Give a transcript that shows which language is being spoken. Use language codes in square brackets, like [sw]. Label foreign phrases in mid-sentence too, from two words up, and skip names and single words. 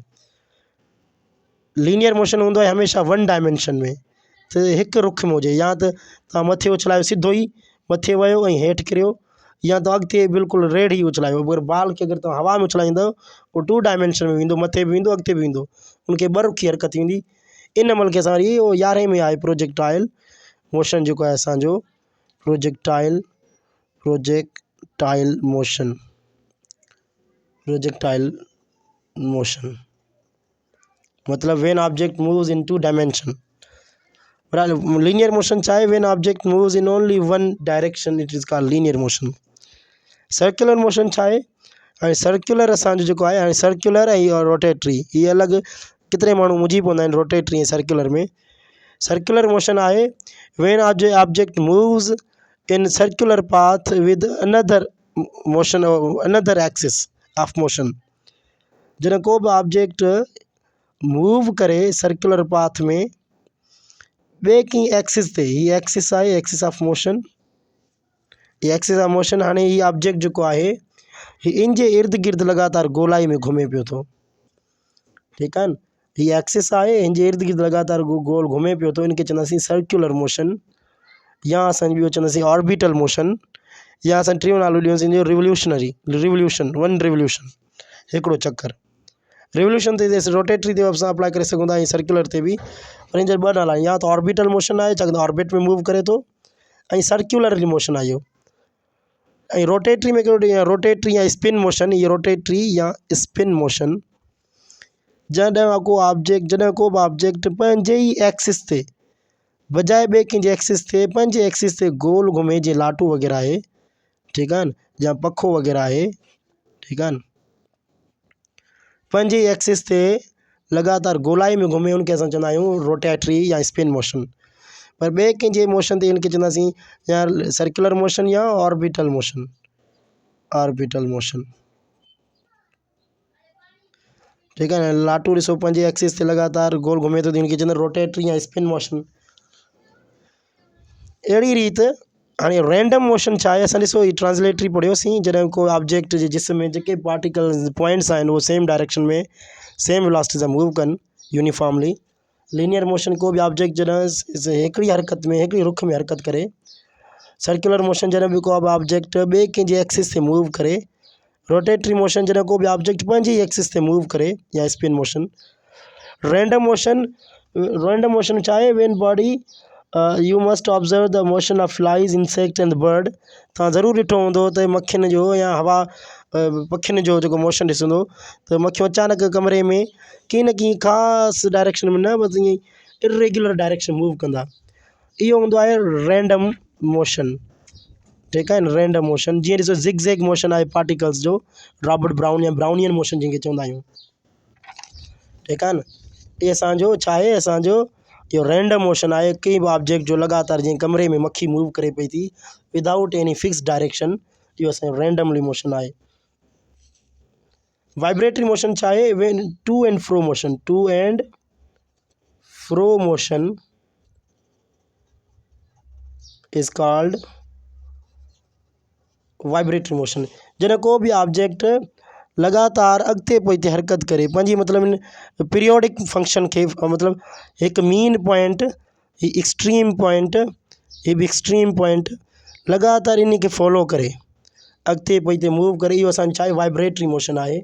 [en] linear motion [sd] हूंदो आहे हमेशह 1 डायमेंशन में, त हिकु रुख में हुजे, या त तव्हां मथे उछलायो सिधो ई मथे वियो ऐं हेठि किरियो, या त अॻिते बिल्कुलु रेड ई उछलायो। अगरि बाल खे अगरि तव्हां हवा में उछलाईंदव उहो 2 डायमेंशन में वेंदो, मथे बि वेंदो, अॻिते बि वेंदो, उनखे 2 रुखी हरकत थींदी। इन महिल खे असां वरी इहो 11 में आहे [en] projectile motion, [sd] जेको आहे असांजो [en] projectile motion, projectile motion [sd] मतिलबु [en] when object moves in 2 dimension. linear motion [sd] छा आहे, [en] When object moves in only 1 direction, it is called linear motion. circular motion [sd] छा आहे, हाणे सर्कुलर असांजो जेको आहे, हाणे सर्कुलर ऐं रोटेटरी इहे अलॻि, केतिरे माण्हू मुंझी पवंदा आहिनि रोटेटरी ऐं सर्कुलर में। [en] circular motion [sd] आहे [en] when object moves in circular path with another motion another axis of motion. [sd] जॾहिं को बि ऑब्जेक्ट मूव करे [en] circular path [sd] में ॿिए कंहिं एक्सिस ते, हीअ एक्सिस आहे [en] axis of motion, [sd] ये [en] axis of motion. [sd] हाणे हीअ ऑब्जेक्ट जेको आहे हीअ इन जे इर्द गिर्द लगातार गोलाई में घुमे पियो थो, ठीकु आहे न। हीअ एक्सिस आहे, हिन जे इर्द गिर्द लगातार गोल घुमे पियो थो, इनखे चवंदासीं [en] circular motion, [sd] या असां ॿियो चवंदासीं [en] orbital motion, [sd] या असां टियों नालो ॾियोसीं [en] revolution, one revolution, [sd] हिकिड़ो चक्कर। रिवोल्यूशन ते रोटेटरी ते असां अप्लाई करे सघूं था, ऐं सर्कुलर ते बि, पर इन जा ॿ नाला आहिनि, या त [en] orbital motion [sd] आहे छाकाणि ऑर्बिट में मूव करे थो, ऐं [en] circular motion [sd] आहे इहो। ऐं रोटेटरी में कहिड़ो, रोटेटरी या [en] spin motion, [sd] ये रोटेटरी या [en] spin motion. [sd] जॾहिं को बि ऑब्जेक्ट पंहिंजे ई एक्सिस ते बजाए ॿिए कंहिंजे एक्सिस ते, पंहिंजे एक्सिस ते गोल घुमे, जीअं लाटू वग़ैरह आहे, ठीकु आहे न, या पखो वग़ैरह आहे, ठीकु आहे न, पंहिंजे एक्सिस ते लगातार गोलाई में घुमे, उनखे असां चवंदा आहियूं रोटेटरी या [en] spin motion. [sd] पर ॿिए कंहिंजे मोशन ते इनखे चवंदासीं या [en] circular motion [sd] या [en] orbital motion, orbital motion, [sd] ठीकु आहे न। लाटू ॾिसो पंहिंजे एक्सिस ते लगातार गोल घुमे थो, इनखे चवंदा रोटेटरी या [en] spin motion. [sd] अहिड़ी रीति हाणे [en] random motion [sd] छा आहे, असां ॾिसो हीअ ट्रांसलेटरी पढ़ियोसीं, जॾहिं को ऑब्जेक्ट जे जिस्म में जेके [en] particles points [sd] आहिनि उहो [en] same direction [sd] में [en] same velocity [sd] सां मूव कनि यूनिफॉर्मली। [en] linear motion [sd] को बि ऑब्जेक्ट जॾहिं हिकिड़ी हरकत में, हिकिड़ी रुख में हरकत करे। [en] circular motion [sd] जॾहिं बि को बि ऑब्जेक्ट ॿिए कंहिंजे एक्सिस ते मूव करे। [en] rotatory motion [sd] जॾहिं को बि ऑब्जेक्ट पंहिंजे ई एक्सिस ते मूव करे, या [en] spin motion. random motion [sd] छा आहे, [en] When body you must observe the motion of flies, insect and bird. [sd] तव्हां ज़रूरु ॾिठो हूंदो त मक्खियुनि जो या हवा पखियुनि जो जेको मोशन ॾिसंदो त मक्खियूं अचानक कमरे में कंहिं न कंहिं ख़ासि डायरेक्शन में, न बसि ईअं [en] irregular direction move [sd] कंदा, इहो हूंदो आहे [en] random motion, [sd] ठीकु आहे न। [en] random motion [sd] जीअं ॾिसो [en] zigzag motion [sd] आहे पार्टिकल्स जो, रॉबर्ट ब्राउन या [en] Brownian motion [sd] जंहिंखे चवंदा आहियूं, ठीकु आहे न। इहे असांजो छा आहे, असांजो इहो [en] random motion [sd] आहे, कंहिं बि ऑब्जेक्ट जो लगातार जीअं कमरे में मक्खी मूव करे पई थी [en] without any fix direction, [sd] इहो असांजो [en] randomly motion [sd] आहे। [en] vibratory motion [sd] छा आहे, [en] When to and fro motion is called vibratory motion. [sd] जॾहिं को बि ऑब्जेक्ट लगातार अॻिते पोइते हरकत करे, पंहिंजी मतिलबु [en] periodic function [sd] खे, मतिलबु हिकु [en] mean point, [sd] ही [en] extreme point, [sd] ही बि [en] extreme point, [sd] लगातार इन खे फॉलो करे अॻिते पोइते मूव करे, इहो असांजो छा आहे, [en] vibratory motion [sd] आहे।